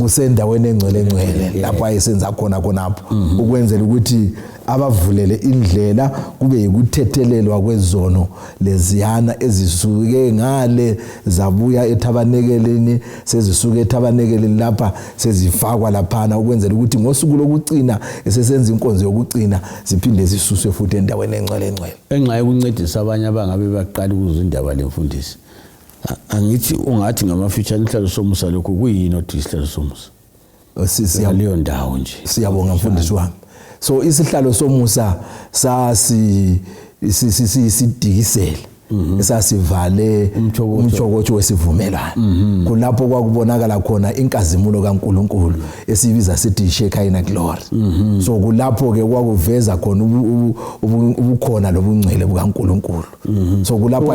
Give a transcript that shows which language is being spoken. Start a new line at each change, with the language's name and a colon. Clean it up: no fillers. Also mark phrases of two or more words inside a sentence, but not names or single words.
North Ndebele: kusendaweni engcwele lapho ayesenza khonapho ukwenzela ukuthi abavulele indlela kube yikuthethelelwa kwezono leziyana ezisuke ngale zabuya ethabanekeleni sezisuke ethabanekeleni lapha sezifakwa laphana ukwenzela ukuthi ngosuku lokucina esesenza inkonzo yokucina ziphinde zisuswe futhi endaweni engcwele enxa yokuncedisa abanye abangabe baqala ukuzwa indaba lemfundisi angithi ungathi ngama-future isihlalo somusa lokho kuyini othi isihlalo somusa siyaleyo ndawo nje siyabonga mfundisi wami so isihlalo somusa sidikisele esasivale umtshokotsho wesivumelwano kulapho kwakubonakala khona inkazimulo kaNkuluNkulu esibiza sithi
English: Shekinah glory
North Ndebele: so kulapho ke kwakuveza khona ubukhona lobungcwele bukaNkuluNkulu so kulapho